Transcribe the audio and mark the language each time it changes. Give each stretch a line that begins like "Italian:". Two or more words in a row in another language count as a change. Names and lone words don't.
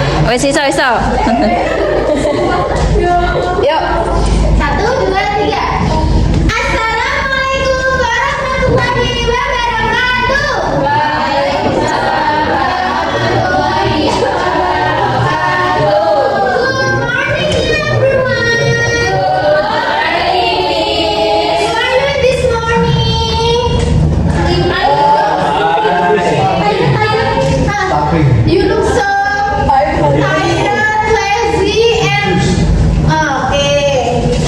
Javanese: Wes iso. Yuk. 1, 2, 3.
Arabic: السلام عليكم ورحمة الله وبركاته. وعليكم السلام ورحمة الله وبركاته.
English: Good morning everyone. Good morning. How are you this morning? You look so tired, lazy, and okay.